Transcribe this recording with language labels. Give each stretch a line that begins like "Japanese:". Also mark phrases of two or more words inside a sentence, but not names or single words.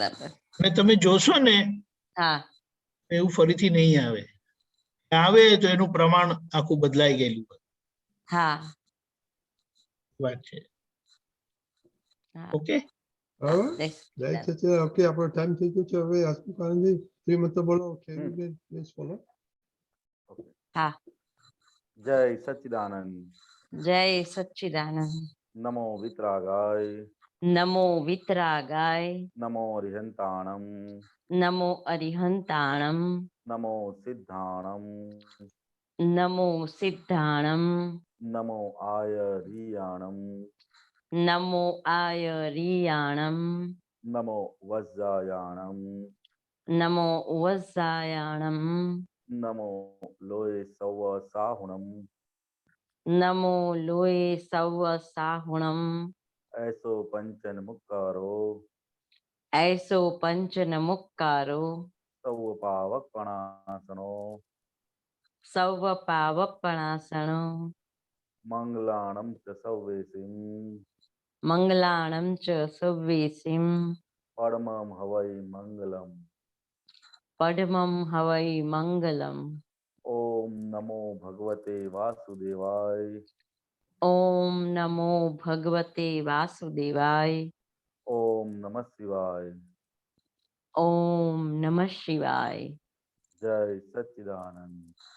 Gujarati: અને તમે જોશો ને એવું ફરીથી નહીં આવે. આવે તો એનું પ્રમાણ આખું બદલાઈ ગયેલું હોય. હા વાત છે. હા ઓકે હવે જય જય સચ્ચિદાનંદ. સચિદાનંદ. ઓકે, આપણો ટાઈમ થઈ ગયો છે. હવે હસમુખાનંદજી શ્રીમંત બોલો.
English: Can you please follow?
Gujarati: હા
Hindi: जय सच्चिदानंद.
Gujarati: જય સચ્ચિદાનંદ.
Prakrit languages: नमो वितरागाय. નમો વિતરાગાય. नमो रिहंताणम. નમો અરિહંતાણમ. नमो सिद्धाणम. નમો સિદ્ધાણમ. नमो आयरियाणम. નમો આયરિયાણમ. नमो वज्रायाणम. નમો વજ્જાયાણમ. नमो लोये सव साहुणम. નમો લોય સૌ સાહુણમ. ऐसो पंचन मुक्कारो. ऐसो पंचन मुक्कारो. सव पावक पणासनो. સૌ પાવપણાસણો. मंगलाणम च सव्वेसिम. મંગલાણમ ચ સવ્વેસિમ. परमम हवै मंगलम. પડમમ હવૈ મંગલમ.
Sanskrit: ओम नमो भगवते वासुदेवाय. ઓમ નમો ભગવતે વાસુદેવાય. ओम नमः शिवाय. ઓમ નમઃ શિવાય.
Hindi: जय सच्चिदानंद.